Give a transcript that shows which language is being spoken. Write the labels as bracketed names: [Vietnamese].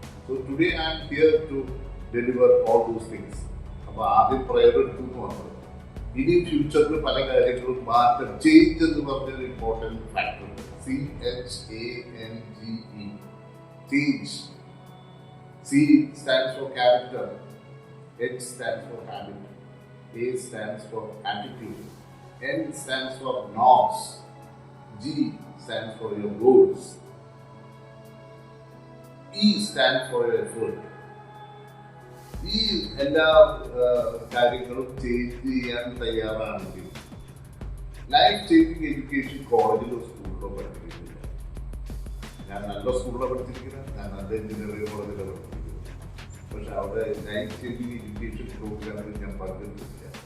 [English] So today I am here to deliver all those things. [Malayalam] അപ്പൊ ആദ്യം prayer എടുത്തു എന്ന് പറഞ്ഞത്, ഇനി ഫ്യൂച്ചറിൽ പല കാര്യങ്ങളും മാറ്റം, ചേഞ്ച് എന്ന് പറഞ്ഞൊരു ഇമ്പോർട്ടൻറ്റ് ഫാക്ടർ ഉണ്ട്. [English] CHANGE, change. C stands for character, H stands for habit, A stands for attitude, N stands for norms, G stands for your goals, E stands for your effort. [Malayalam] ഈ എല്ലാ കാര്യങ്ങളും change ചെയ്യാൻ തയ്യാറാണെങ്കിൽ life changing education കോളേജിലോ സ്കൂളിലോ പഠിപ്പിക്കുന്നില്ല. ഞാൻ നല്ല സ്കൂളിലാണ് പഠിച്ചിരിക്കുന്നത്, ഞാൻ നല്ല എഞ്ചിനീയറിംഗ് കോളേജിലാണ് പഠിച്ചിരിക്കുന്നത്. പക്ഷെ അവിടെ ലൈഫ് ചേഞ്ചിങ് എഡ്യൂക്കേഷൻ പ്രോഗ്രാമിൽ ഞാൻ പങ്കെടുത്തില്ല.